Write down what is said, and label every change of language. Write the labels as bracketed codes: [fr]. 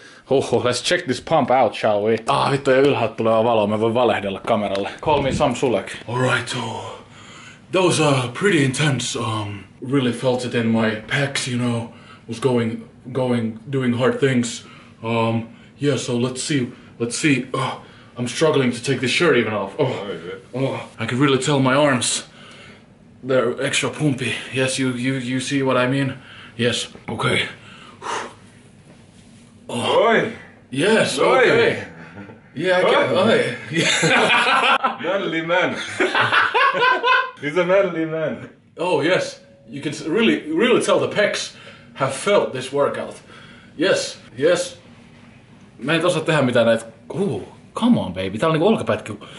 [en] Let's check this pump out, shall we? [fi] Vittu, ja ylhäältä tulee valo. Mä voin valehdella kameralle. [en] Call me Sam Sulek. Alright, those are pretty intense. Really felt it in my pecs, you know. Was doing hard things. Yeah, so let's see. I'm struggling to take the shirt even off. I can really tell my arms. They're extra pumpy. Yes, you see what I mean? Yes, okay. Oi! Yes, okay. Yeah, I get it. Manly man! He's a manly man. Oh yes, you can really tell the pecs have felt this workout. Yes. [fi] Mä en osaa tehdä mitään näitä. [en] Come on baby, [fi] täällä on niinku olkapätki.